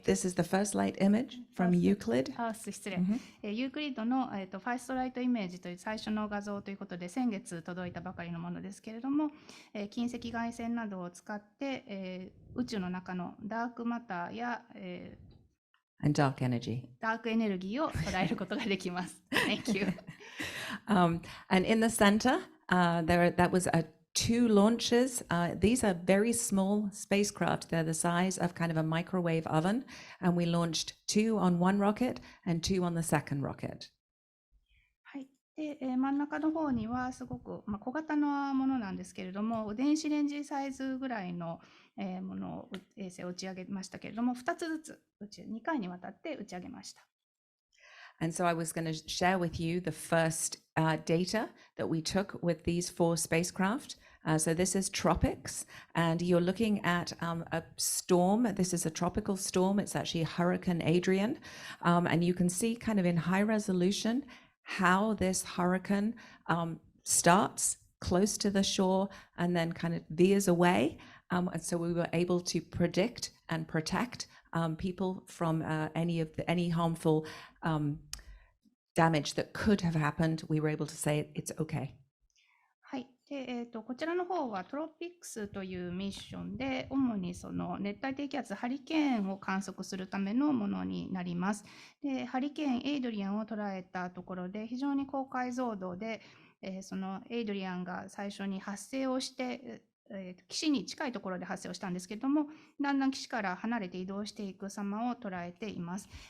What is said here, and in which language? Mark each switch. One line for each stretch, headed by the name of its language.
English: This is the first light image from Euclid.
Japanese: 失礼。ユークリッドの、ファーストライトイメージという最初の画像ということで、先月届いたばかりのものですけれども、近赤外線などを使って、宇宙の中のダークマターや、
English: And dark energy.
Japanese: ダークエネルギーを捉えることができます。
English: Thank you. And in the center, that was two launches. These are very small spacecraft. They're the size of kind of a microwave oven. And we launched 2 on one rocket and 2 on the second rocket.
Japanese: はい、で、真ん中の方にはすごく、小型なものなんですけれども、電子レンジサイズぐらいのものを衛星を打ち上げましたけれども、2つずつ2回にわたって打ち上げました。
English: And so I was going to share with you the first data that we took with these 4 spacecraft. So this is tropics, and you're looking at a storm. This is a tropical storm. It's actually Hurricane Adrian. And you can see kind of in high resolution how this hurricane starts close to the shore and then kind of veers away. And so we were able to predict and protect people from any harmful damage that could have happened. We were able to say it's okay.
Japanese: はい。で、こちらの方はトロピックスというミッションで、主にその熱帯低気圧ハリケーンを観測するためのものになります。で、ハリケーンエイドリアンを捉えたところで、非常に高解像度で、そのエイドリアンが最初に発生をして、岸に近いところで発生をしたんですけれども、だんだん岸から離れて移動していく様を捉えています。